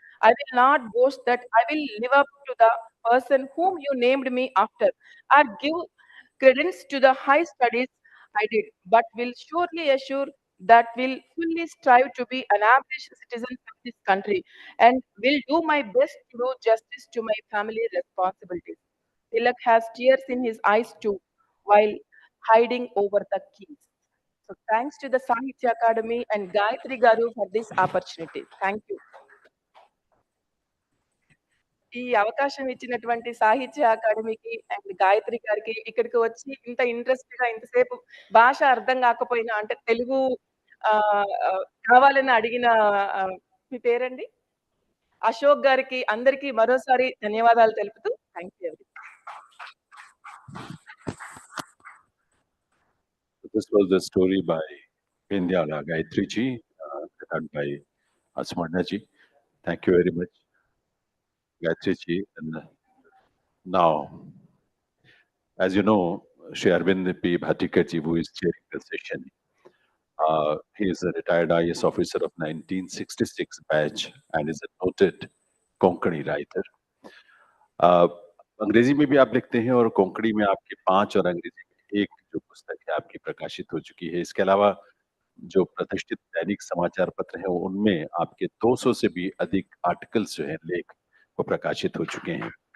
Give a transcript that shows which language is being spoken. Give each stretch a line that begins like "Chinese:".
English: I will not boast that I will live up to the person whom you named me after, or give credence to the high studies I did, but will surely assure that will fully strive to be an average citizen of this country and will do my best to do justice to my family responsibilities." Tilak has tears in his eyes too, while hiding over the keys. So thanks to the Sahitya Academy and Gayatri Garu for this opportunity. Thank you.
Telugu: ఈ అవకాశం ఇచ్చినటువంటి సాహిత్య అకాడమీకి and Gayatri గారికి ఇక్కడికి వచ్చి ఇంత interest గా ఇంతసేపు భాష అర్థం కాకపోయినా అంటే తెలుగు ఆ, ఆ, కావాలని అడిగిన ఆ, మీ పేరండి అశోక్ గారికి అందరికీ మరోసారి ధన్యవాదాలు తెలుపుతూ
English: Thank you. This was the story by Pindyala Gayatri ji, written by Asmarna ji. Thank you very much, Gayatri ji. And now, as you know, Shri Arvind P. Bhatikar ji, who is chairing the session, he is a retired IS officer of 1966 batch and is a noted Konkani writer.
Hindi: अंग्रेजी में भी आप लिखते हैं और कोंकणी में आपकी 5 और अंग्रेजी में 1 जो पुस्तक है आपकी प्रकाशित हो चुकी है। इसके अलावा जो प्रतिष्ठित दैनिक समाचार पत्र हैं उनमें आपके 200 से भी अधिक आर्टिकल्स जो हैं लेख वो प्रकाशित हो चुके हैं।